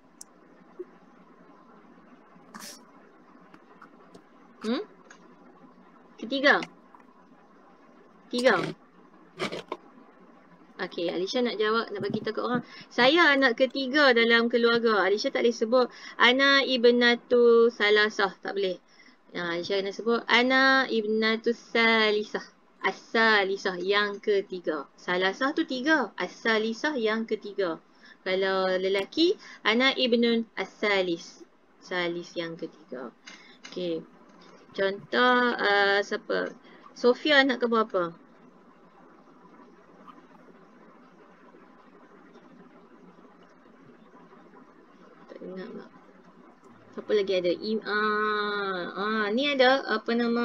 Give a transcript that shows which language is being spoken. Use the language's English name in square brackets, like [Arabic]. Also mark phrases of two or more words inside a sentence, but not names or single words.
[Malay] Ketiga. Okey, Alisha nak jawab, nak bagi tahu kat orang. Saya anak ketiga dalam keluarga. Alisha tak boleh sebut [Arabic] أنا ابنة ثلاثة, [Malay] tak boleh. Alisha kena sebut [Arabic] أنا ابنة ثالثة. [Malay] As-salisah, yang ketiga. Salasah tu 3. As-salisah yang ketiga. Kalau lelaki, [Arabic] أنا ابن الثالث. [Malay] Salis yang ketiga. Okey. Contoh siapa? Sofia anak ke berapa? Tak ingat tak. Siapa lagi ada? Ni ada apa nama?